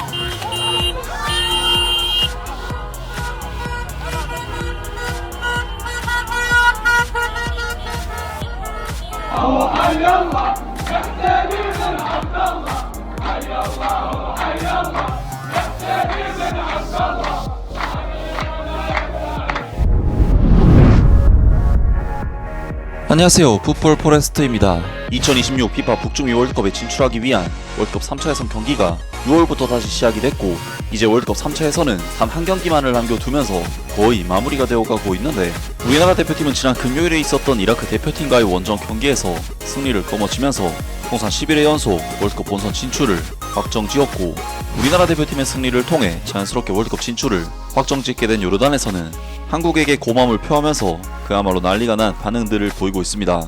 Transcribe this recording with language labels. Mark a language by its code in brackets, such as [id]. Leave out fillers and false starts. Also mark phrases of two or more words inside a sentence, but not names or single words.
[ar] حي الله يحتمي بن عبد الله، حي الله حي الله يحتمي بن عبد الله. [ko] 안녕하세요. 풋볼 포레스트입니다. 2026 피파 북중미 월드컵에 진출하기 위한 월드컵 3차 예선 경기가 6월부터 다시 시작이 됐고, 이제 월드컵 3차 예선은 단 한 경기만을 남겨두면서 거의 마무리가 되어가고 있는데, 우리나라 대표팀은 지난 금요일에 있었던 이라크 대표팀과의 원정 경기에서 승리를 거머쥐면서 통산 11회 연속 월드컵 본선 진출을 확정지었고, 우리나라 대표팀의 승리를 통해 자연스럽게 월드컵 진출을 확정짓게 된 요르단에서는 한국에게 고마움을 표하면서 그야말로 난리가 난 반응들을 보이고 있습니다.